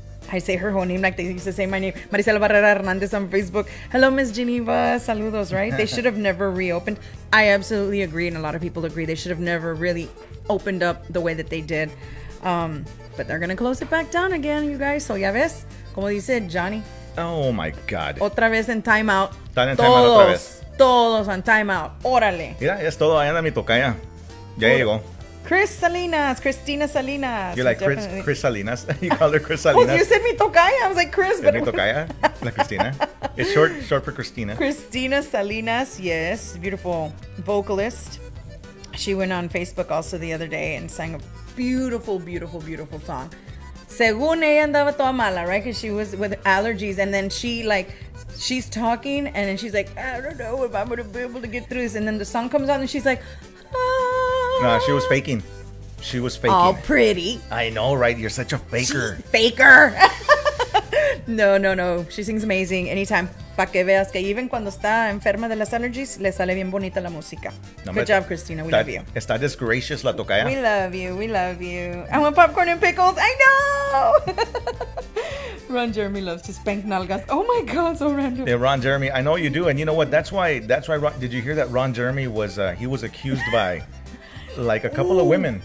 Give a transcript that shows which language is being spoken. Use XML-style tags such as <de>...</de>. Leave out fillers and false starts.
<en>I say her whole name like they used to say my name. Marisela Barrera Hernandez on Facebook. Hello, Miss Geneva. Saludos, right? They should have never reopened. I absolutely agree, and a lot of people agree. They should have never really opened up the way that they did. But they're going to close it back down again, you guys.</en> <es>So ya ves, como dice Johnny.</es> <en>Oh my God.</en> <es>Otra vez en timeout. Están en timeout otra vez. Todos en timeout. Órale. Mira, ya es todo. Ahí anda mi tocaya. Ya llegó. Christina Salinas.</es> <en>You like Definitely. Chris Salinas? You call her Chris Oh, Salinas? you said mi tocaya. I was like, Chris. But Benito Calla? La Cristina. It's short for Christina. Christina Salinas, yes, beautiful vocalist. She went on Facebook also the other day and sang a beautiful, beautiful, beautiful song.</en> <es>Según ella andaba toda mala, right?</es> <en>Because she was with allergies, and then she's talking, and then she's like, I don't know if I'm gonna be able to get through this. And then the song comes on, and she's like, ah. No, she was faking. She was faking. All pretty. I know, right? You're such a faker. Faker. No. She sings amazing anytime.</en> <es>Pa' que veas que even cuando está enferma de las allergies, le sale bien bonita la música.</es> <en>Good job, Christina. We love you.</en> <es>Está disgracious la tocaya.</es> <en>We love you. We love you. I want popcorn and pickles. I know. Ron Jeremy loves to spank nalgas. Oh my God, so random. Yeah, Ron Jeremy. I know you do, and you know what? That's why. Did you hear that Ron Jeremy was accused by like a couple of women?</en>